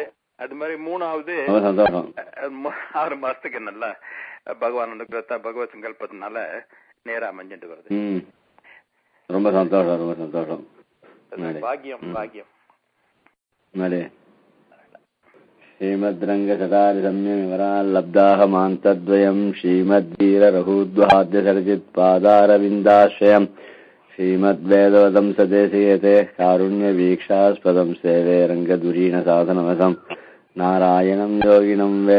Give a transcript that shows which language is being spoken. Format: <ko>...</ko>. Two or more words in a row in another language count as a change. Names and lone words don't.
<ta>அது மாதிரி 3வது 6 மாசத்துக்கு நல்லா பகவான் அனுகிரகத்தா பகவத் சங்கல்பத்தினால நேரா அமைஞ்சிட்டு வருது. ரொம்ப சந்தோஷம். பாக்கியம்.</ta> <sa>श्रीमद्रङ्गशटारिसंयमिवराल्लब्धाहमान्तद्वयम् श्रीमद्वीररघूद्वाद्यसर्जित्पादारविन्दाश्रयम् श्रीमद्वेदवदं सदेशयते कारुण्यवीक्षास्पदं सेवे रङ्गधुरीणसाधनमसम् नारायणं योगिनं</sa>